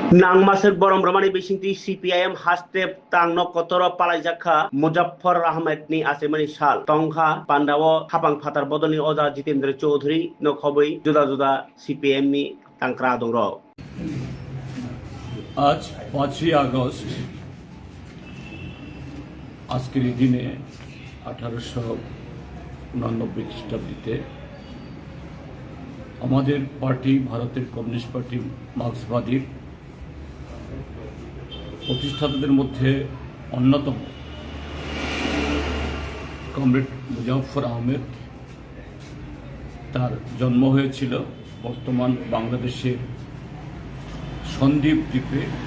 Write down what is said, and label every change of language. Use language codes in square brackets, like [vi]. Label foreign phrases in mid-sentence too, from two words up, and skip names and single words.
[trp] Nang masuk borong ramani bisinti CPIM hastep tang no kotoro palai jakha Muzaffar Ahmed ni asemani sal tongkha pandawo hapang phatar bodoni oja Jitendra Choudhury no khoboi juda juda CPM ni tangkra dongro [bn] আজ 5ই আগস্ট আজকের এই দিনে 1889 খ্রিস্টাব্দে আমাদের পার্টি ভারতের কমিউনিস্ট পার্টি মার্ক্সবাদীর প্রতিষ্ঠাতাদের মধ্যে অন্যতম কমরেড মুজাফফর আহমেদ তার জন্ম হয়েছিল বর্তমান বাংলাদেশের সন্দ্বীপ দ্বীপে।